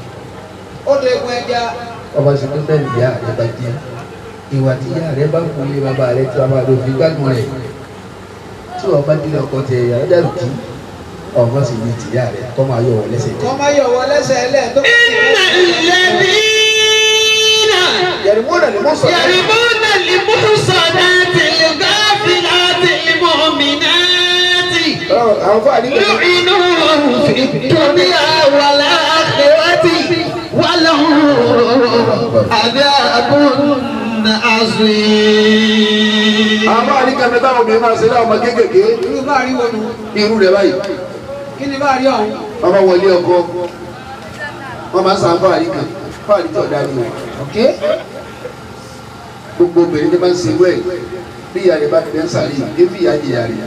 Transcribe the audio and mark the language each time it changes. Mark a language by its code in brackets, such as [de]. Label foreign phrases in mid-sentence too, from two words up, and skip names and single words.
[yo] ó lè gun ẹja. ọba ṣe pé bẹ́ẹ̀ ni ìyá rẹ̀ bá jẹ́ ìwà tí ìyá rẹ̀ bá kú lé bàbá rẹ̀ tí bàbá rẹ̀ fi gbádùn rẹ̀ tí wọ́n bá délé ọkọ tẹ ìyá rẹ̀ dàrú kí ọmọ sì ní tìyá rẹ̀ kọ́ máa yọ wọ́n lẹ́sẹ̀. kọ́ máa yọ̀ wọ́n lẹ́sẹ̀ ẹlẹ́ tó. [ar] يرمون المحصنات الغافلات المؤمنات لعنوا في الدنيا والآخرة ولهم عذاب عظيم. [yo] àwọn àríkà mẹ́ta obìnrin máa ṣe láwọn ọmọ kéékèèké. irú bá rí wọnú. irú rẹ̀ báyìí. kí ni bá rí ọ̀hún. wọ́n bá wọlé ọkọ wọ́n máa ń san fáàrí kan fáàrí tí ọ̀dà ni o. gbogbo obìnrin tí wọ́n ń ṣe wẹ̀ bí ìyá rẹ̀ bá bẹ̀ ń sàrí ebi ìyá jìyà rẹ̀.